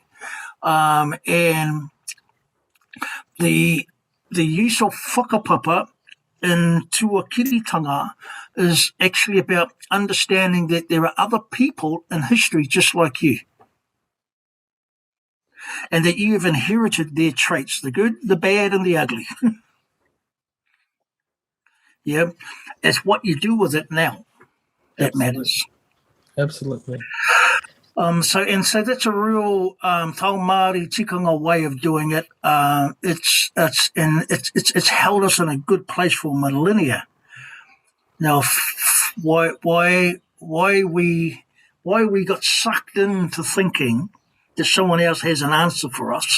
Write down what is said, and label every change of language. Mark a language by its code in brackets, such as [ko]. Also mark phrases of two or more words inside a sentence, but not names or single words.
[en] And the use of whakapapa in tuakiritanga is actually about understanding that there are other people in history just like you, and that you have inherited their traits, the good, the bad, and the ugly. Yeah, it's what you do with it now that matters. Absolutely. So that's a real [mi] tau Māori tikanga [en] way of doing it. It's held us in a good place for millennia. Now, why we got sucked into thinking that someone else has an answer for us?